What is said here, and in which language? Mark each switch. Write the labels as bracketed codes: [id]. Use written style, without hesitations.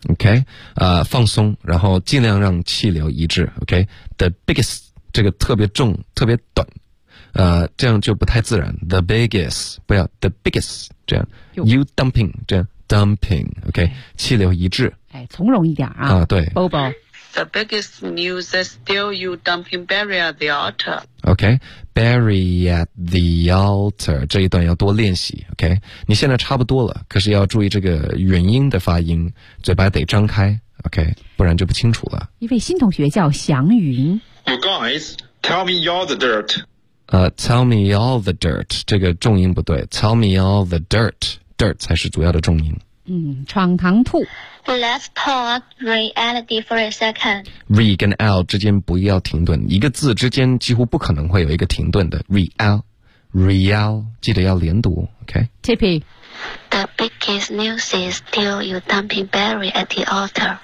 [zh] OK、放松然后尽量让气流一致 OK [en] The biggest [zh] 这个特别重特别短、这样就不太自然 The biggest 不要 The biggest 这样 [en] You dumping [zh] 这样 [en] Dumping [zh] OK、哎、气流一致、哎、从容一点 啊对 Bobo [en] The biggest news is still you dumping Barry at the altar. Okay, Barry at the altar. [zh] 这一段要多练习 Okay, 你现在差不多了可是要注意这个元音的发音嘴巴得张开 Okay, 不然就不清楚了一位新同学叫祥云 [en] You guys, tell me all the dirt. Tell me all the dirt. [zh] 这个重音不对 [en] Tell me all the dirt. [zh] Dirt 才是主要的重音嗯，闯堂兔。 [en] Let's talk reality for a second. [zh] Re 跟 L 之间不要停顿，一个字之间几乎不可能会有一个停顿的。 Real, 记得要连读 ，OK? Tippy. [en] The biggest news is still you dumping Barry at the altar.